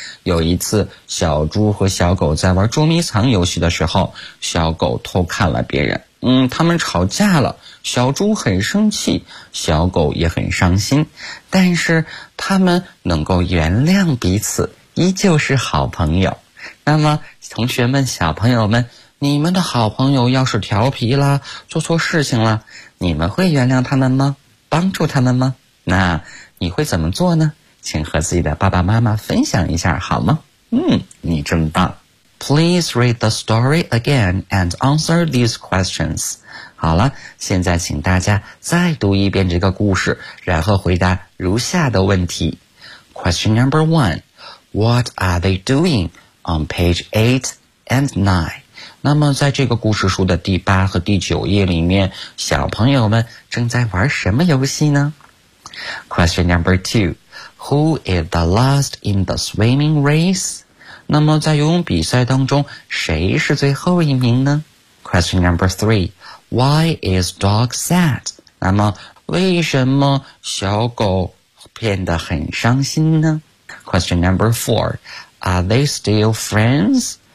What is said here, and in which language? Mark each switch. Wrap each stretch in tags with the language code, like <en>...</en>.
<zh>有一次，小猪和小狗在玩捉迷藏游戏的时候，小狗偷看了别人，他们吵架了，小猪很生气，小狗也很伤心，但是他们能够原谅彼此，依旧是好朋友。那么同学们、小朋友们，你们的好朋友要是调皮啦、做错事情啦，你们会原谅他们吗？帮助他们吗？那你会怎么做呢？请和自己的爸爸妈妈分享一下好吗？你真棒。</zh> <en>Please read the story again and answer these questions.</en> <zh>好了，现在请大家再读一遍这个故事，然后回答如下的问题。</zh> <en>Question number one, what are they doing? On page 8 and 9.</en> <zh>那么在这个故事书的第八和第九页里面，小朋友们正在玩什么游戏呢？</zh> <en>Question number 2. Who is the last in the swimming race?</en> <zh>那么在游泳比赛当中，谁是最后一名呢？</zh> <en>Question number 3. Why is dog sad?</en> <zh>那么为什么小狗变得很伤心呢？</zh> <en>Question number 4. Are they still friends?</en>